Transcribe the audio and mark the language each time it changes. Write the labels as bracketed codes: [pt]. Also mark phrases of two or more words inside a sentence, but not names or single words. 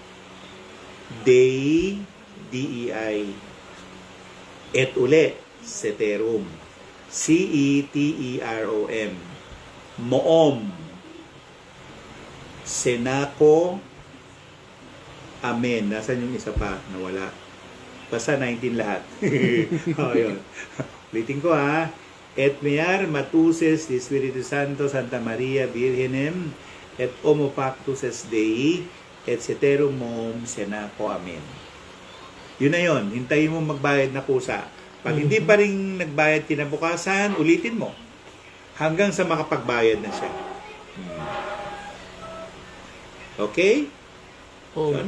[la] Dei, D-E-I. Et uli, ceterum. C-E-T-E-R-O-M. Moom. Senako Amen. [tl] Nasaan yung isa pa? Nawala. Basta 19 lahat. O, yun. Ulitin ko ha. [la] Et mear matuses di Espiritu Santo Santa Maria Virgenem et homo pactus es Dei et ceterum mom Senako Amen. [tl] Yun na yun. Hintayin mo magbayad na kusa. Pag hindi pa rin nagbayad kinabukasan, ulitin mo. Hanggang sa makapagbayad na siya. [en] Okay? So, Okay.